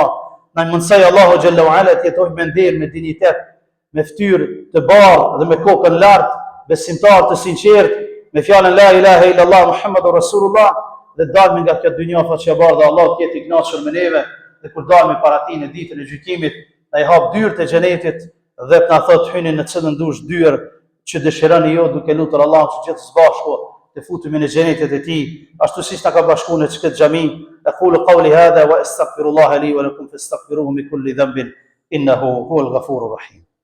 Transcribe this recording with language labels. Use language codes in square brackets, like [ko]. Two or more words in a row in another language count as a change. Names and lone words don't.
[sq] Na mundsoj Allahu [ar] جل وعلا [sq] të jetojmë me nder, me dinitet, me fytyrë të bardhë dhe me kokën lart, besimtar të sinqert, me fjalën [ar] لا إله إلا الله محمد رسول الله, [sq] dhe dalmi nga kjo dynja faqebar dhe Allah të jetë i kënaqur me neve, dhe kur dalmi para tij në ditën e gjykimit, na i hap dyert e xhenetit dhe të na thotë hyni në cilën dush dyert që dëshironi ju, duke lutur Allahun që gjithë së bashku të futemi në xhenetet e tij, ashtu siç na ka bashkuar në këtë xhami. [ar] أقول قولي هذا وأستغفر الله لي ولكم فاستغفروه من كل ذنب إنه هو الغفور الرحيم.